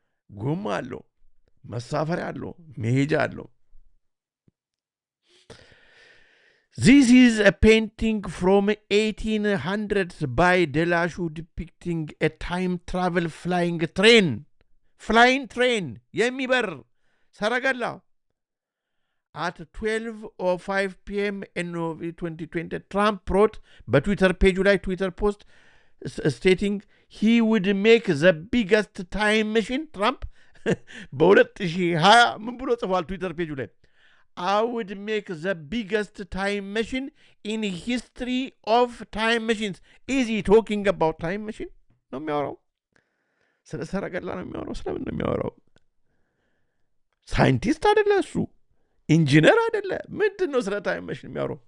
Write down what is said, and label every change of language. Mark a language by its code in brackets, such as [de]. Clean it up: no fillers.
[am] ጎማ አለው፣ መሳፈሪያ አለው፣ መሄጃ አለው። [en] This is a painting from 1800s by Delachaux depicting a time travel flying train. Flying train, [am] የሚበር ሰረገላ [en] at 12:05 p.m. in 2020. Trump wrote [am] በትዊተር ፔጁ ላይ ትዊተር ፖስት [en] stating he would make the biggest time machine. [am] ትራምፕ በ2020 ምን ብሎ ጽፏል ትዊተር ፔጁ ላይ? [en] I would make the biggest time machine in history of time machines. Is he talking about time machine? [am] ነው የሚያወራው። ስለ ሰረገላ ነው የሚያወራው። ስለምን ነው የሚያወራው? ሳይንቲስት አይደለ እሱ፣ ኢንጂነር አይደለ። ምንድን ነው ስለ ታይም መሽን የሚያወራው?